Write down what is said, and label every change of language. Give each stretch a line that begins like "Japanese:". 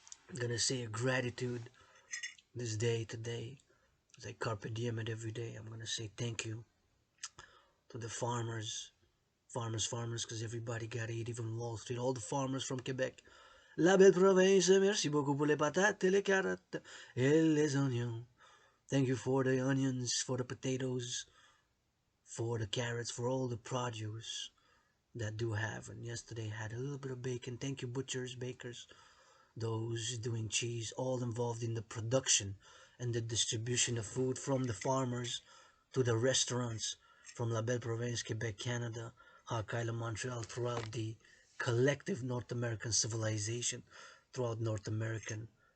English: I'm gonna say a gratitude this day today. As I carpe diem it every day, I'm gonna say thank you to the farmers, because everybody gotta eat, even Wall Street, all the farmers from Quebec.
French: La belle province, merci beaucoup pour les patates, les carottes, et les oignons.
English: Thank you for the onions, for the potatoes, for the carrots, for all the produce that do have. And yesterday had a little bit of bacon. Thank you, butchers, bakers, those doing cheese, all involved in the production and the distribution of food from the farmers to the restaurants, from La Belle Province, Quebec, Canada, Hawk Island, Montreal, throughout the collective North American civilization, the